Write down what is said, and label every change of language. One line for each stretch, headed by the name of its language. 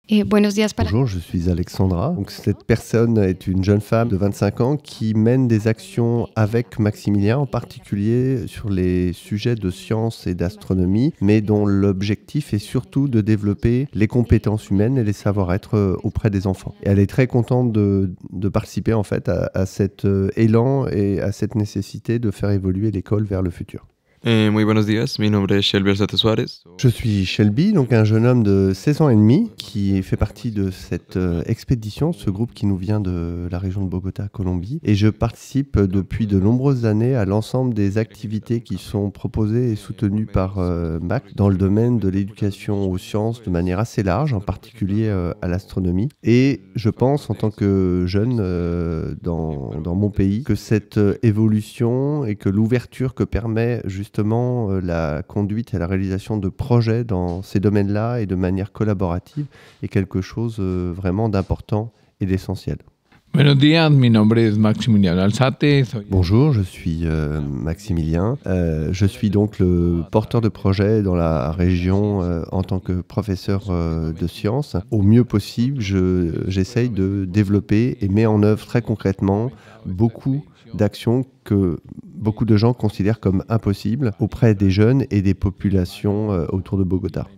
French: Bonjour, je suis Alexandra. Donc, cette personne est une jeune femme de 25 ans qui mène des actions avec Maximilien, en particulier sur les sujets de science et d'astronomie, mais dont l'objectif est surtout de développer les compétences humaines et les savoir-être auprès des enfants. Et elle est très contente de participer en fait à cet élan et à cette nécessité de faire évoluer l'école vers le futur.
Spanish: Muy buenos días, mi nombre es Shelby Arzate Suárez.
French: Je suis Shelby, donc un jeune homme de 16 ans et demi qui fait partie de cette expédition, ce groupe qui nous vient de la région de Bogota, Colombie. Et je participe depuis de nombreuses années à l'ensemble des activités qui sont proposées et soutenues par MAC dans le domaine de l'éducation aux sciences de manière assez large, en particulier à l'astronomie. Et je pense, en tant que jeune dans mon pays, que cette évolution et que l'ouverture que permet justement la conduite et la réalisation de projets dans ces domaines-là et de manière collaborative est quelque chose vraiment d'important et d'essentiel.
Spanish: Buenos días, mi nombre es Maximiliano Alzate.
French: Bonjour, je suis Maximilien. Je suis donc le porteur de projet dans la région en tant que professeur de sciences. Au mieux possible, j'essaye de développer et mets en œuvre très concrètement beaucoup d'actions que beaucoup de gens considèrent comme impossibles auprès des jeunes et des populations autour de Bogota.